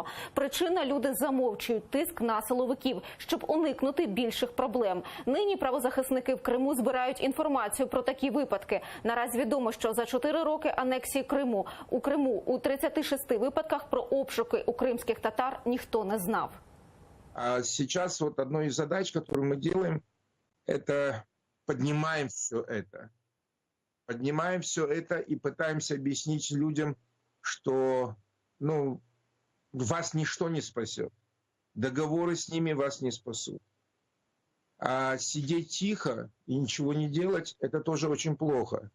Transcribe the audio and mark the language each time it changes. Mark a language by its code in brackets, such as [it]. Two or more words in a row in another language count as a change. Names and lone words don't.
[uk] Причина – люди замовчують тиск на силовиків, щоб уникнути більших проблем. Нині правозахисники в Криму збирають інформацію про такі випадки. Наразі відомо, що за 4 роки анексії Криму у 36 випадках про обшуки у кримських татар ніхто не знав. [ru] А сейчас вот одной из задач, которую мы делаем, это поднимаем все это. Поднимаем все это и пытаемся объяснить людям, что вас ничто не спасет. Договоры с ними вас не спасут. А сидеть тихо и ничего не делать, это тоже очень плохо.